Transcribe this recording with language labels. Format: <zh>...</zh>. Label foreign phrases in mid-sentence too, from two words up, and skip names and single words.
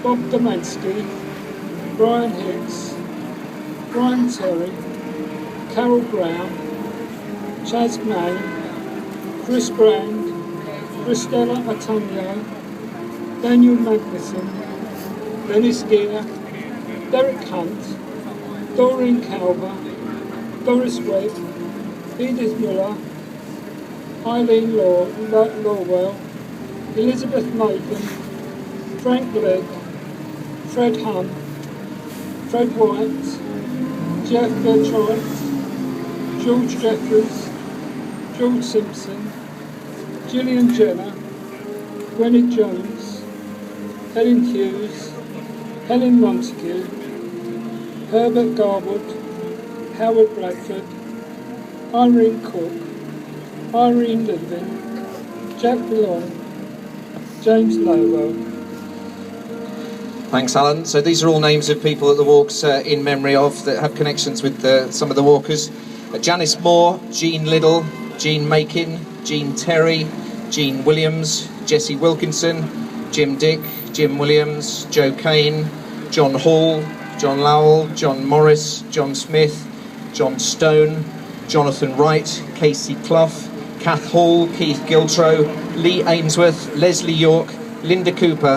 <en>Bob Domansky, Brian Hicks, Brian Terry, Carol Brown, Chaz May, Chris Brand, Christella Antonio, Daniel Magnuson, Dennis Gear, Derek Hunt, Doreen Calver, Doris Webb, Edith Miller, Eileen Lorwell, Elizabeth Nathan, Frank Legg, Fred Hunt, Fred White, Jeff Bertrand, George Jeffries, George Simpson, Gillian Jenner, Gwyneth Jones, Helen Hughes, Helen Montague, Herbert Garwood, Howard Bradford, Irene Cook, Irene Living, Jack Billon, James Lowell. Thanks, Alan. So these are all names of people that the walk's in memory of that have connections with some of the walkers. Janice Moore, Jean Liddell, Jean Makin, Jean Terry, Jean Williams, Jessie Wilkinson, Jim Dick, Jim Williams, Joe Kane, John Hall, John Lowell, John Morris, John Smith, John Stone, Jonathan Wright, Casey Clough, Kath Hall, Keith Giltro, Lee Ainsworth, Leslie York, Linda Cooper,</en>